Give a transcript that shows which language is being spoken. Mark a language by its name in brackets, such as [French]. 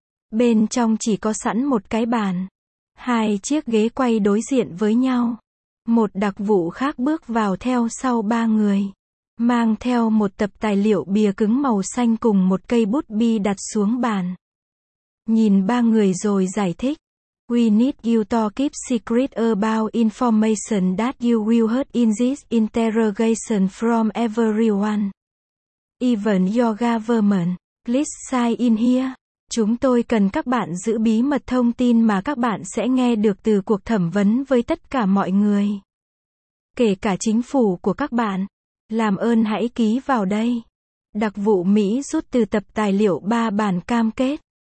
[Vietnamese] Bên trong chỉ có sẵn một cái bàn. Hai chiếc ghế quay đối diện với nhau. Một đặc vụ khác bước vào theo sau ba người. Mang theo một tập tài liệu bìa cứng màu xanh cùng một cây bút bi đặt xuống bàn. Nhìn ba người rồi giải thích. [English] We need you to keep secret about information that you will heard in this interrogation from everyone. Even your government, please sign in here. [Vietnamese] Chúng tôi cần các bạn giữ bí mật thông tin mà các bạn sẽ nghe được từ cuộc thẩm vấn với tất cả mọi người. Kể cả chính phủ của các bạn. Làm ơn hãy ký vào đây. Đặc vụ Mỹ rút từ tập tài liệu ba bản cam kết.